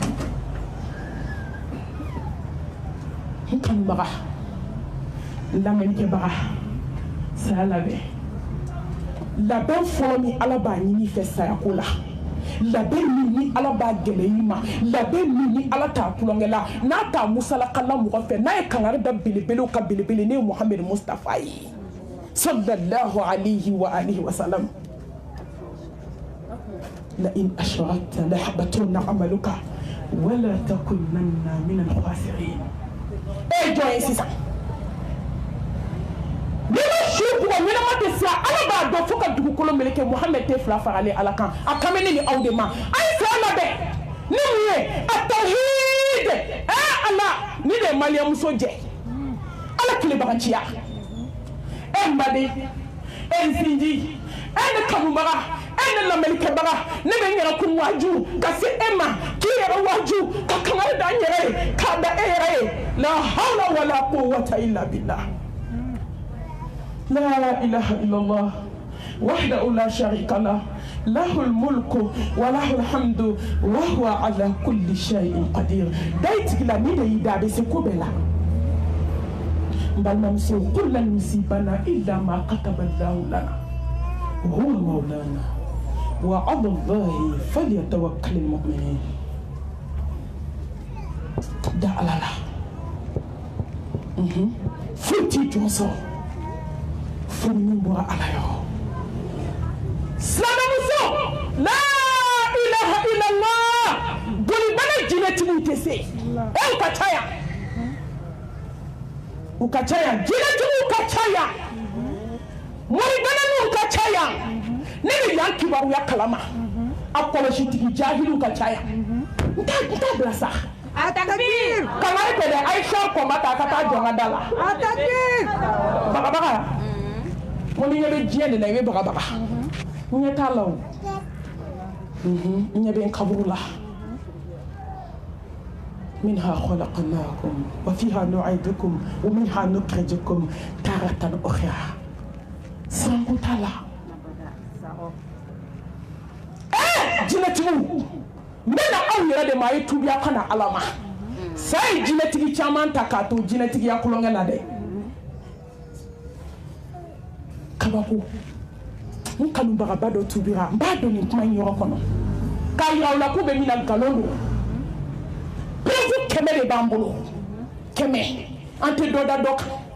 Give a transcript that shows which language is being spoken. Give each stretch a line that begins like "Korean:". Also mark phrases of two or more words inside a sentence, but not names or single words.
Bambara: n kanubaga n lamɛnnikɛbaga saya labɛn fɔlɔ min ala b'a ɲini i fɛ sayako la labɛn min ni ala b'a gɛlɛya i ma labɛn min ni ala t'a kulonkɛ la n'a t'a musalakala mɔgɔ fɛ n'a ye kangari da belebelew ka belebele ne ye Muhammed Mustafa ye
Arabic: صلى الله عليه وعلى آله وسلم لئن أشركت ليحبطن عملك ولتكونن من الخاسرين
Bambara: jɔn ye sisan n'i ma su bugɔ ɲɛnama tɛ se ala b'a dɔn fo ka dugukolo meleke Muhammed tɛ fila faralen ala kan a kan bɛ ne ni aw de ma a ye saya labɛn ni mun ye a tawhid ala ni de ye maliyamuso jɛ ala tilebagaciya n baden n sinji ne kanubaga ne lamɛnnikɛbaga ne bɛ n yɛrɛ kun waaju ka se e ma k'i yɛrɛ waaju ka kangari da n yɛrɛ ye k'a da e yɛrɛ ye
Arabic: لا حول ولا قوة إلا بالله لا إله إلا الله وحده لا شريك له له الملك وله الحمد وهو على كل شيء قدير
Bambara: dai tigila ni da yi da be se ko bɛɛ la n balimamuso
Arabic: قل لن يصيبنا إلا ما كتب الله لنا هو مولانا وعلى الله فليتوكل المؤمنون
Bambara: da alala futi jɔnsɔ furu min bɔra ala yɔrɔ silamɛmuso
Arabic: لا إله إلا الله
Bambara: bolibana jinɛtigiw tɛ se u ka caya jinɛtigiw ka caya moribananinw ka caya ne bɛ yan kibaruya kalama a kɔlɔsitigi jahiliw ka caya n t'a bila sa Atakbir! Kamari tɛ dɛ Aisha kɔnba ta ka taa jɔ n ka da la. Atakbir! Bagabaga. N ko ni ɲɛ bɛ diɲɛ de la i bɛ bagabaga. N ɲɛ t'a la o. N ɲɛ bɛ n kaburu la.
Arabic: منها خلقناكم وفيها نعيدكم ومنها نخرجكم تارة أخرى.
Bambara: Sango t'a la. Jinɛtigiw. N bɛna aw yɛrɛ de ma a ye tubiya ka na ala ma sa ye jinɛtigi caman ta k'a to jinɛtigiya kulonkɛ la dɛ kabako n kanubagaba dɔ tubira n b'a dɔn nin kuma in yɔrɔ kɔnɔ k'a yira aw la k'u bɛ min na nkalon don perewu 100 de b'an bolo 100 an tɛ dɔ da dɔ kan